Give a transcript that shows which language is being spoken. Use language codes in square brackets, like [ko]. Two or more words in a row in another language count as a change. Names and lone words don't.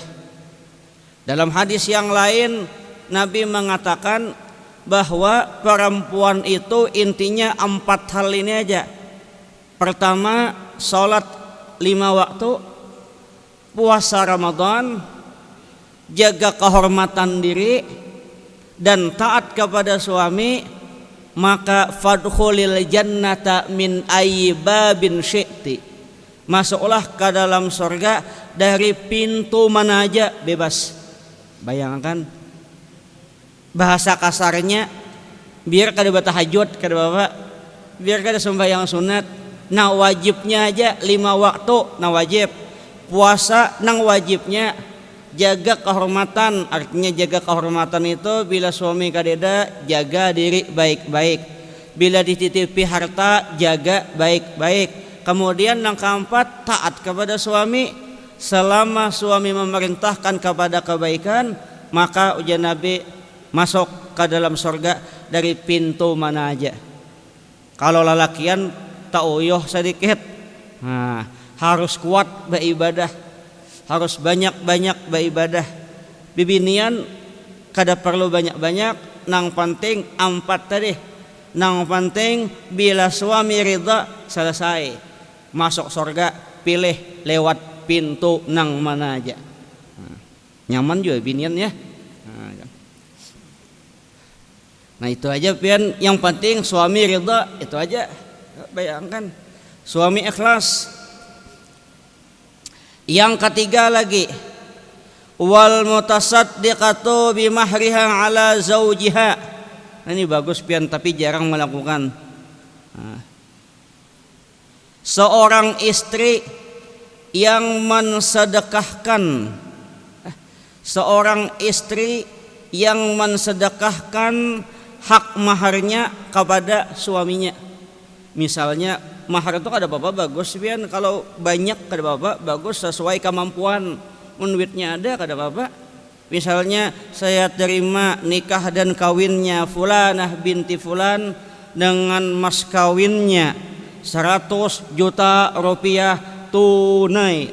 [id] Dalam hadis yang lain Nabi mengatakan bahwa perempuan itu intinya 4 hal ini aja. Pertama, sholat 5 waktu, puasa Ramadan, jaga kehormatan diri, dan taat kepada suami, maka [ar] فادخلي الجنة من أي باب شئت, [id] masuklah ke dalam surga dari pintu mana aja, bebas. Bayangkan bahasa kasarnya, [bjn] biar kada bertahajud kada bapak, biar kada sembahyang sunat, nah wajibnya aja 5 waktu, nah wajib puasa, nang wajibnya jaga kehormatan. [id] Artinya jaga kehormatan itu bila suami kadeda, jaga diri baik-baik, bila dititipi harta jaga baik-baik. Kemudian yang keempat, taat kepada suami. Selama suami memerintahkan kepada kebaikan, maka ujian Nabi masuk ke dalam surga dari pintu mana aja. [bjn] Kalau lalakian tak uyuh sedikit, nah, harus kuat beribadah, harus banyak-banyak beribadah. Bibinian kada perlu banyak-banyak, nang penting 4 tadi. Nang penting bila suami ridha selesai, masuk surga pilih lewat pintu nang mana aja. Nyaman juga binian ya. Nah itu aja pian, [id] yang penting suami ridha, itu aja. Bayangkan suami ikhlas. Yang ketiga lagi, [ar] والمتصدقة بمهرها على زوجها. [id] Nah, ini bagus pian tapi jarang melakukan. Seorang istri yang mensedekahkan, seorang istri yang mensedekahkan hak maharnya kepada suaminya. Misalnya mahar itu [bjn] kada apa-apa bagus pian, [id] kalau banyak [bjn] kada apa-apa bagus, [id] sesuai kemampuan. [bjn] Mun duitnya ada kada apa-apa. [id] Misalnya saya terima nikah dan kawinnya fulanah binti fulan dengan mas kawinnya 100 juta rupiah tunai.